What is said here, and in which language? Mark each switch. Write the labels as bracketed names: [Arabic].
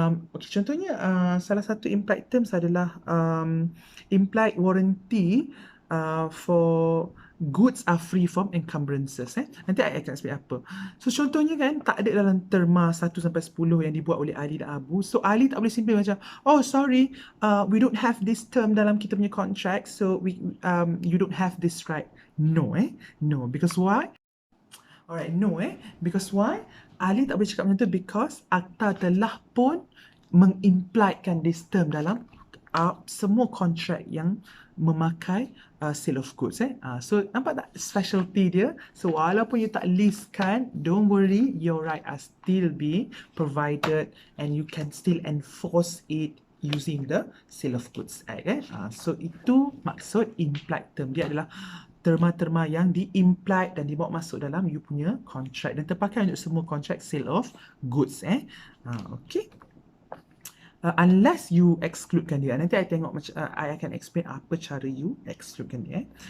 [Malay] Contohnya salah satu [English] implied terms adalah implied warranty for goods are free from encumbrances. [Malay] Nanti I akan explain apa. So contohnya kan, tak ada dalam terma 1 sampai 10 yang dibuat oleh Ali dan Abu. So Ali tak boleh simple macam, [English] oh sorry, we don't have this term dalam kita punya contract, so you don't have this right. No, no, because why? Alright, no, because why? [Malay] Ali tak boleh cakap macam tu because akta telah pun mengimpliedkan this term dalam semua kontrak yang memakai sale of goods. So nampak tak specialty dia? [English] So [Malay] walaupun you tak listkan, [English] don't worry, your right are still be provided and you can still enforce it using the Sale of Goods Act. [Malay] So itu maksud implied term. Dia adalah terma-terma yang di-implied dan dibawa masuk dalam you punya contract dan terpakai untuk semua contract sale of goods. Okay. Unless you excludekan dia. Nanti I tengok macam I akan explain apa cara you excludekan dia.